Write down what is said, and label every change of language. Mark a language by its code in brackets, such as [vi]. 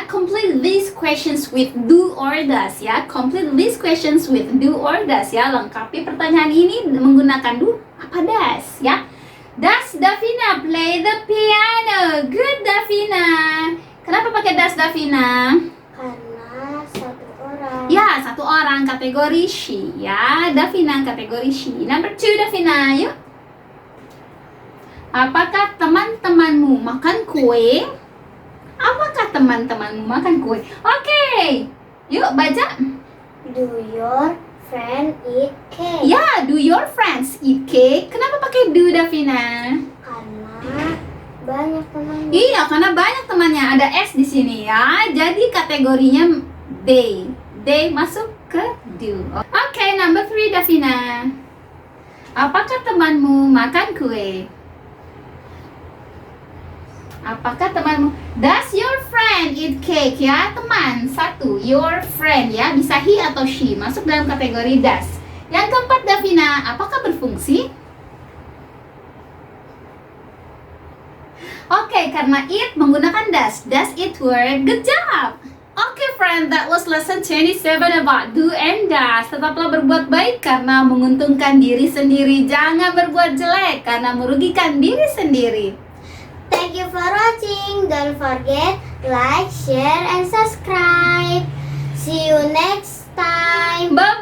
[en] Complete these questions with do or does ya. Complete these questions with do or does ya. [id] Lengkapi pertanyaan ini menggunakan do apa does ya. [en] Does Davina play the piano? Good Davina. [id] Kenapa pakai does Davina? Karena satu orang. Ya, satu orang, kategori she ya. Davina kategori she. [en] Number 2 [id] Davina, yuk. Apakah teman-temanmu makan kue? Apakah teman-temanmu makan kue? Oke, yuk baca. [en] Do your friend eat cake? Ya, do your friends eat cake? [id] Kenapa pakai do Davina? Karena banyak temannya. Iya, karena banyak temannya. Ada S di sini ya. Jadi kategorinya they. They masuk ke do. Oke, [en] number 3 [id] Davina. Apakah temanmu makan kue? Apakah temanmu? [en] Does your friend eat cake ya? [id] Teman, satu. [en] Your friend [id] ya. Bisa he atau she. Masuk dalam kategori does. Yang keempat Davina. Apakah berfungsi? Oke, karena it menggunakan does. [en] Does it work? Good job! Oke friend, that was lesson 27 about do and does. [id] Tetaplah berbuat baik karena menguntungkan diri sendiri. Jangan berbuat jelek karena merugikan diri sendiri. [en] Thank you for watching. Don't forget like, share, and subscribe. See you next time.